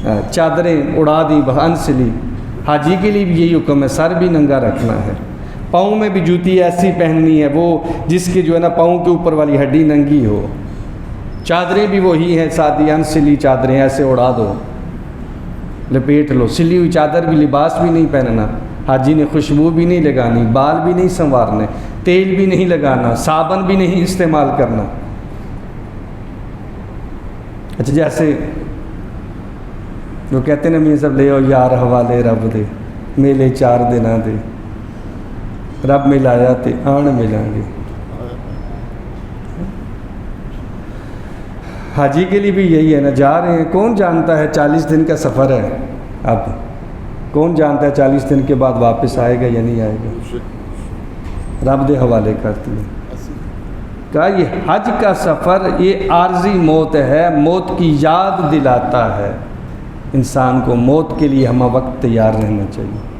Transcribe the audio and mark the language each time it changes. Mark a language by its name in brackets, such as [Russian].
[Urdu] چادریں اڑا دی انسلی۔ حاجی کے لیے بھی یہی حکم ہے، سر بھی ننگا رکھنا ہے، پاؤں میں بھی جوتی ایسی پہننی ہے وہ جس کی جو ہے نا پاؤں کے اوپر والی ہڈی ننگی ہو، چادریں بھی وہی ہیں سادی انسلی چادریں، ایسے اڑا دو، لپیٹ لو۔ سلی ہوئی چادر بھی، لباس بھی نہیں پہننا، حاجی نے خوشبو بھی نہیں لگانی، بال بھی نہیں سنوارنے، تیل بھی نہیں لگانا، صابن بھی نہیں استعمال کرنا، اچھا جیسے وہ کہتے ہیں نا [Punjabi] میاں صاحب لے آؤ یار حوالے رب دے میلے 4 دناں دے رب ملایا تے آن ملیں گے. [Urdu] حاجی کے لیے بھی یہی ہے نا، جا رہے ہیں، کون جانتا ہے 40 دن کا سفر ہے، اب کون جانتا ہے 40 دن کے بعد واپس آئے گا یا نہیں آئے گا، رب دے حوالے کرتی ہے. کہا یہ حج کا سفر یہ عارضی موت ہے، موت کی یاد دلاتا ہے انسان کو، موت کے لیے ہمہ وقت تیار رہنا چاہیے.